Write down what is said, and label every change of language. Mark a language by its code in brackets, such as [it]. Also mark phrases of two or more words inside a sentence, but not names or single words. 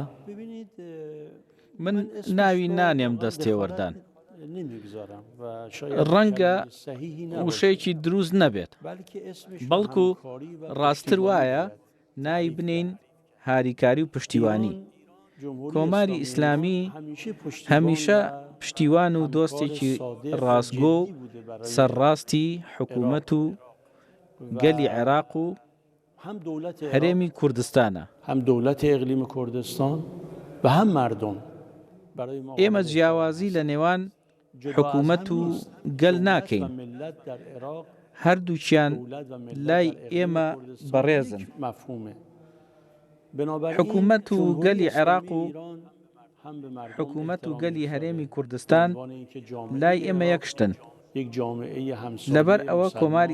[ckb] من ناوی نانێم دەستێوەردان ڕەنگە وشەیەکی دروست نەبێت بەڵکو ڕاستتر وایە ناوی بنین هاریکاری و پشتیوانی کۆماری ئیسلامی هەمیشە پشتیوان و دۆستێکی ڕاستگۆ و سەرڕاستی حکوومەت و گەلی عێراق و هەرێمی کوردستانە [fa] هم دولت اقلیم کردستان و هم مردم [ckb] ئێمە جیاوازی لە نێوان حکوومەت و گەل ناکەین هەردووچیان لای ئێمە بەڕێزن حکوومەت و گەلی عێراق و حکوومەت و گەلی هەرێمی کوردستان لای ئێمە یەکشتن لەبەر ئەوە کۆماری